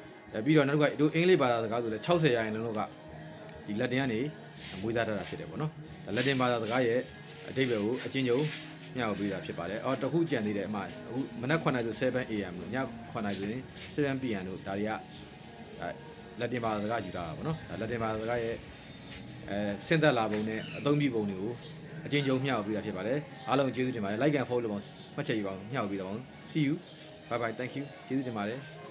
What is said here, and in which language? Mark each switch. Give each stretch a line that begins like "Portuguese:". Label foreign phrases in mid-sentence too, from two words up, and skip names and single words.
Burmese: ပြီးတော့နောက်တစ်ခုကတို့အင်္ဂလိပ်ဘာသာစကားဆိုလည်း60%လောက်ကဒီလက်တင်ကနေမွေးစားထားတာဖြစ်တယ်ပေါ့နော်လက်တင်ဘာသာစကားရဲ့အဓိပ္ပာယ်ကိုအချင်းချင်းမျှဝေပေးတာဖြစ်ပါတယ်တခုကြံသေးတယ်အမှအခုမနက်9:00ဆို 7am လို့ည9:00ဆိုရင် 7pm လို့ဒါတွေကလက်တင်ဘာသာစကားယူထားတာပေါ့နော်လက်တင်ဘာသာစကားရဲ့ဆင်းသက်လာပုံနဲ့အသုံးပြုပုံတွေကိုအချင်းချင်းမျှဝေပေးတာဖြစ်ပါတယ်အားလုံးကျေးဇူးတင်ပါတယ်
English: like and follow
Burmese: လို့မှတ်ချက်ယူပါအောင်မျှဝေပေးပါအောင်
English: see you bye bye thank you
Burmese: ကျေးဇူးတင်ပါတယ်